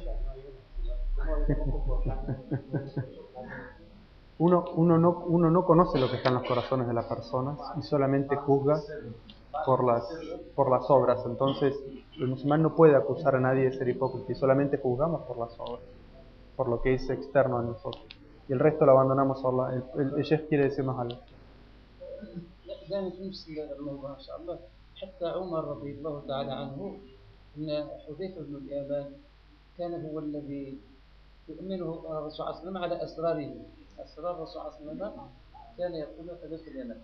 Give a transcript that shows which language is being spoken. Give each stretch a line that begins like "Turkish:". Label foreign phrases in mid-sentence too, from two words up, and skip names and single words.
Spanish: Uno no conoce lo que está en los corazones de las personas y solamente juzga por las obras. Entonces el musulmán no puede acusar a nadie de ser hipócrita y solamente juzgamos por las obras, por lo que es externo a nosotros, y el resto lo abandonamos a Allah. El Sheikh quiere decirnos algo.
Arabic: دائما في نفس الموضوع ان شاء الله. حتى عمر رضي الله تعالى عنه ان حذيفه بن اليمان كان هو الذي يؤمنه الرسول صلى الله عليه وسلم على اسراره. اسرار الرسول صلى الله عليه وسلم كان يقول حذيفه بن اليمان.